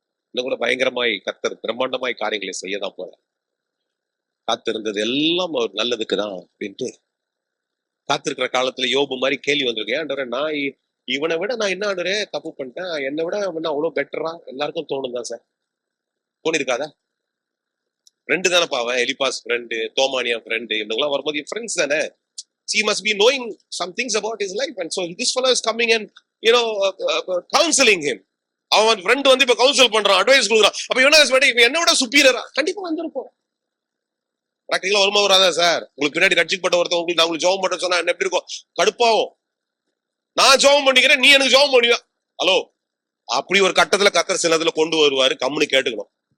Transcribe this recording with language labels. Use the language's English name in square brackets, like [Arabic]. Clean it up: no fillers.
[Tamil] இன்னும் கூட பயங்கரமாய் கர்த்தர் பிரம்மாண்டமாய் காரியங்களை செய்யதான் போற. காத்திருந்தது எல்லாம் ஒரு நல்லதுக்கு தான் அப்படின்ட்டு காத்திருக்கிற காலத்துல யோபு மாதிரி கேள்வி வந்திருக்கேன். ஆண்டவரே, நான் இவனை விட நான் என்ன ஆண்டவரே தப்பு பண்ணிட்டேன், என்னை விட அவன் அவ்வளவு பெட்டரா எல்லாருக்கும் தோணும் தான் சார். போன் இருக்காதா? ஃப்ரெண்டு தானே பாவன், எலிபாஸ் ஃப்ரெண்டு, தோமானியா ஃப்ரெண்டு, இவங்கெல்லாம் வரும்போது ஃப்ரெண்ட்ஸ் தானே. [English] He must be knowing some things about his life, and so this fellow is coming and counseling him. [Tamil] அவன் ஃப்ரெண்ட் வந்து இப்ப கவுன்சில் பண்றான், அட்வைஸ் கொடுக்குறான். அப்ப இவன் என்ன விட சுப்பீரியரா கண்டிப்பா வந்திருப்போம். பிராக்டிகலா வருமா வராதா சார்? உங்களுக்கு பின்னாடி ரட்சிக்கப்பட்ட ஒருத்தவங்க நான் உங்களுக்கு ஜெபம் பண்ண சொன்னா என்ன எப்படி இருக்கும்? கடுப்பாவும். நான் ஜெபம் பண்ணிக்கிறேன், நீ எனக்கு ஜெபம் பண்ணுவ. ஹலோ, அப்படி ஒரு கட்டத்துல கர்த்தர் சிலதுல கொண்டு வருவாரு, கம்முனு கேட்டுக்கணும்.